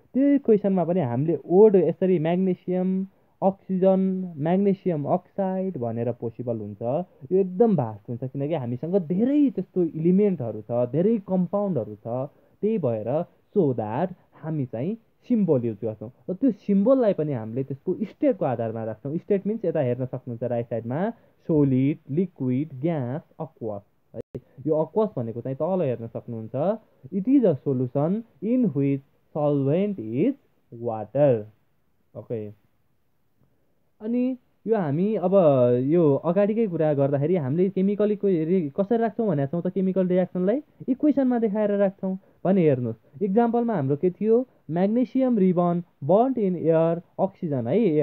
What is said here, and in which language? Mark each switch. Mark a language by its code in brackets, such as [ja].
[ne] त्यो इक्वेसनमा पनि हामीले ओड यसरी म्याग्नेसियम अक्सिजन, म्याग्नेसियम अक्साइड भनेर पोसिबल हुन्छ। यो एकदम भास्ट हुन्छ किनकि हामीसँग धेरै त्यस्तो इलिमेन्टहरू छ, धेरै कम्पाउन्डहरू छ। त्यही भएर सो द्याट हामी चाहिँ सिम्बल युज गर्छौँ र त्यो सिम्बललाई पनि हामीले त्यसको स्टेटको आधारमा राख्छौँ। स्टेट मिन्स यता हेर्न सक्नुहुन्छ राइट साइडमा सोलिड, लिक्विड, ग्यास, अक्वस है। यो अक्वस भनेको चाहिँ तल हेर्न सक्नुहुन्छ, [en] It is a solution in which solvent is water. [ne] Okay, अनि यो हामी अब यो अगाडिकै कुरा गर्दाखेरि हामीले केमिकल कसरी राख्छौँ भनेको छौँ त केमिकल रियाक्सनलाई इक्वेसनमा देखाएर राख्छौँ भने हेर्नुहोस् इक्जाम्पलमा हाम्रो के थियो, [en] magnesium ribbon burned in air [ne] oxygen है।